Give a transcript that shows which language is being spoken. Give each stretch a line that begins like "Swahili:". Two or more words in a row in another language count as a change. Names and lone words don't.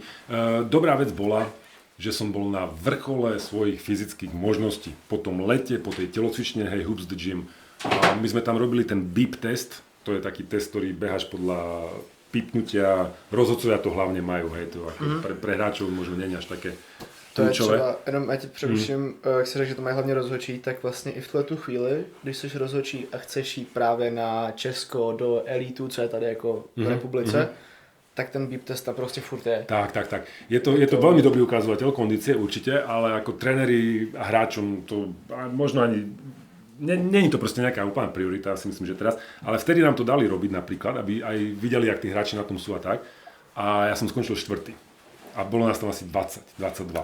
Slovak: Dobrá vec bola, že som bol na vrchole svojich fyzických možností. Po tom lete, po tej telocvične, hej, Hoops the Gym. My sme tam robili ten
English: beep test,
Slovak: to je taký test, ktorý beháš podľa pipnutia, rozhodcovia to hlavne majú, hej, to ako pre hráčov možno nie až také to je kľúčové.
Czech: třeba, jenom já ti přeruším, jak si řekl, že to mají hlavně rozhodčí, tak vlastně i v tuhle tu chvíli, když jsi rozhodčí a chceš jít právě na Česko do elitu, co je tady jako v republice, tak ten
English: beep test
Czech: tam prostě furt je. Tak.
Slovak: Je to veľmi dobrý ukazovateľ kondície určite, ale ako tréneri a hráčom to možno ani není to proste nejaká úplná priorita, si myslím, že teraz, ale vtedy nám to dali robiť napríklad, aby aj videli, jak tí hráči na tom sú a tak. A ja som skončil 4. A bolo nás tam asi 20, 22.